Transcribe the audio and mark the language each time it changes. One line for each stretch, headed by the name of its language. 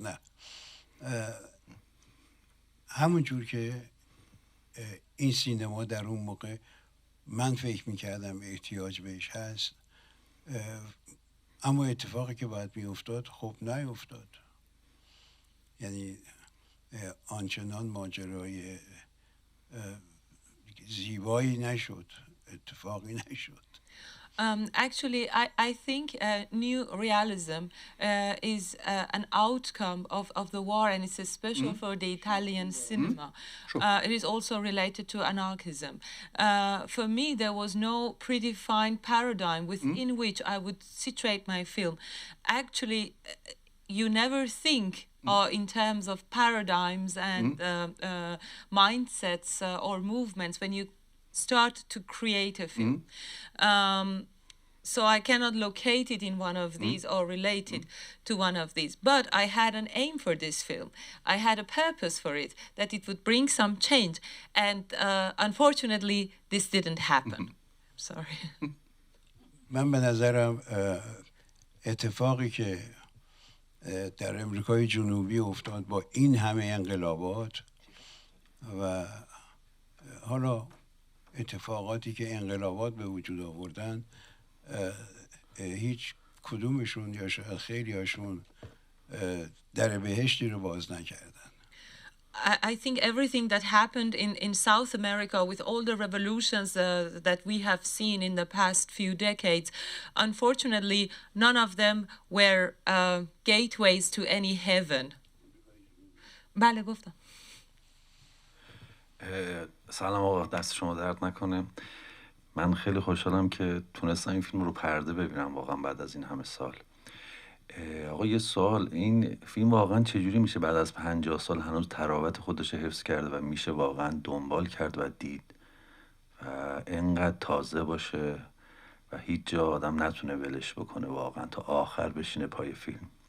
Persian: نه، همون جور که این سینما در اون موقع من فکر میکردم احتیاج بهش هست، اما اتفاقی که باید میافتاد خب نیفتاد. یعنی آنچنان ماجرای زیبایی نشد، اتفاقی نشد.
English: Actually, I think new realism is an outcome of the war, and it's special for the Italian cinema. Sure. It is also related to anarchism. For me, there was no predefined paradigm within which I would situate my film. Actually, you never think in terms of paradigms and mindsets or movements when you start to create a film. So I cannot locate it in one of these or relate it to one of these. But I had an aim for this film. I had a purpose for it, that it would bring some change. And unfortunately, this didn't happen. Sorry.
Persian: من به نظرم اتفاقی که در امریکای جنوبی افتاد با این همه انقلابات و حالا اتفاقاتی که انقلابات به وجود آوردن، هیچ کدومشون یا شاید خیلی هاشون در بهشتی رو باز نکردن.
English: I think everything that happened in South America with all the revolutions that we have seen in the past few decades, unfortunately, none of them were gateways to any heaven.
Persian: بله گفتم. سلام آقا، دست شما درد نکنه. من خیلی خوشحالم که تونستم این فیلم رو پرده ببینم واقعا بعد از این همه سال. آقا یه سوال، این فیلم واقعا چجوری میشه بعد از 50 سال هنوز تراوت خودش حفظ کرده و میشه واقعا دنبال کرد و دید و اینقدر تازه باشه و هیچ جا آدم نتونه ولش بکنه واقعا تا آخر بشینه پای فیلم؟